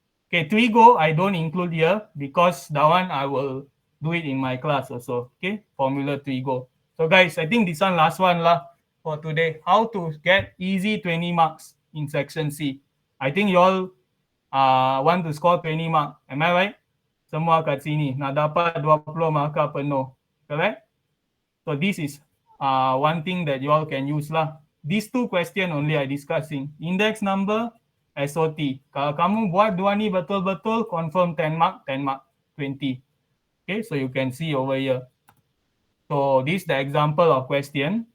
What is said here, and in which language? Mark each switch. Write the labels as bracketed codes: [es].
[en] Okay, Twigo I don't include here because that one I will do it in my class also. Okay, formula Twigo. So guys, I think this one last one lah for today. How to get easy 20 marks in section C. I think you all want to score 20 mark. Am I right? [ms] Semua kat sini nak dapat 20 markah penuh. [en] Correct? So this is one thing that you all can use lah. These two question only I discussing. [ms] Index number, SOT. Kalau kamu buat dua ni betul-betul, confirm 10 mark, 20. [en] Okay, so you can see over here. So this is the example of question.